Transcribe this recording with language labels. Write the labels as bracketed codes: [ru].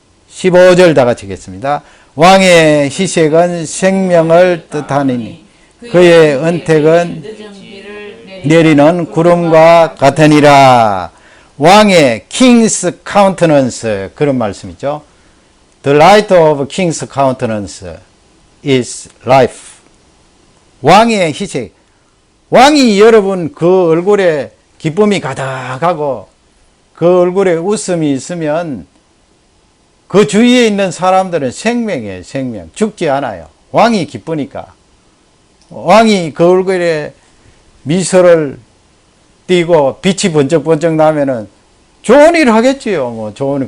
[ko] 15절 다 같이 읽겠습니다. 왕의 희색은 생명을 뜻하느니 그의 은택은 내리는 구름과 같으니라. 왕의 [en] King's countenance, [ko] 그런 말씀이죠. [en] The light of King's countenance is life. [ko] 왕의 희색. 왕이 여러분 그 얼굴에 기쁨이 가득하고 그 얼굴에 웃음이 있으면 그 주위에 있는 사람들은 생명이에요. 생명. 죽지 않아요. 왕이 기쁘니까. 왕이 그 얼굴에 미소를 띄고 빛이 번쩍번쩍 나면은 좋은 일을 하겠지요. 뭐 좋은.